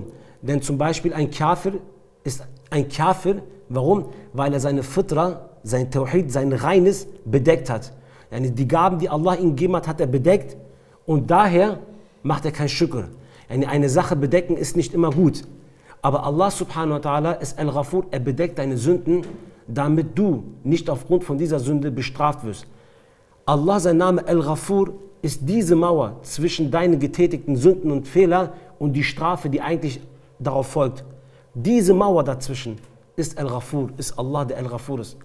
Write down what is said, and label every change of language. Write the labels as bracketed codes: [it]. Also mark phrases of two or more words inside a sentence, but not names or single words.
[de] Denn zum Beispiel ein Kafir ist ein Kafir. Warum? Weil er seine Fitra, sein Tawhid, sein Reines bedeckt hat. Die Gaben, die Allah ihm gegeben hat, hat er bedeckt und daher macht er kein Schükr. Eine Sache bedecken ist nicht immer gut. Aber [ar] الله سبحانه وتعالى [de] ist Al-Ghafur, er bedeckt deine Sünden, damit du nicht aufgrund von dieser Sünde bestraft wirst. Allah, sein Name Al-Ghafur, ist diese Mauer zwischen deinen getätigten Sünden und Fehler und die Strafe, die eigentlich darauf folgt. Diese Mauer dazwischen ist Al-Ghafur, ist Allah, der Al-Ghafur ist.